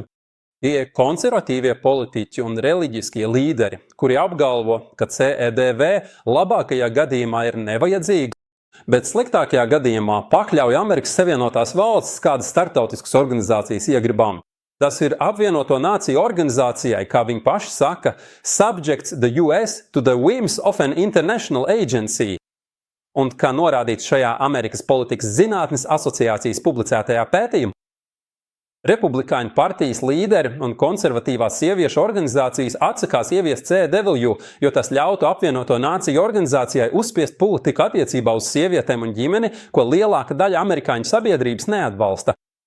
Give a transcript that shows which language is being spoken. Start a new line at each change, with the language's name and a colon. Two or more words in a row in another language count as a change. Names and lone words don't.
Latvian: Tie konservatīvie politiķi un reliģiskie līderi, kuri apgalvo, ka CEDV labākajā gadījumā ir nevajadzīga, bet sliktākajā gadījumā pakļauj Amerikas Savienotās valstis kādas starptautiskas organizācijas iegribām. Tas ir apvienoto nāciju organizācijai, kā viņi paši saka,
English: subjects the US to the whims of an international agency.
Latvian: Un kā norādīts šajā Amerikas politikas zinātnes asociācijas publicētajā pētījumā, Republikāņu partijas līderi un konservatīvās sieviešu organizācijas atsakās ieviest CEDW, jo tas ļautu apvienoto nāciju organizācijai uzspiest politiku attiecībā uz sievietēm un ģimeni, ko lielāka daļa amerikāņu sabiedrības neatbalsta.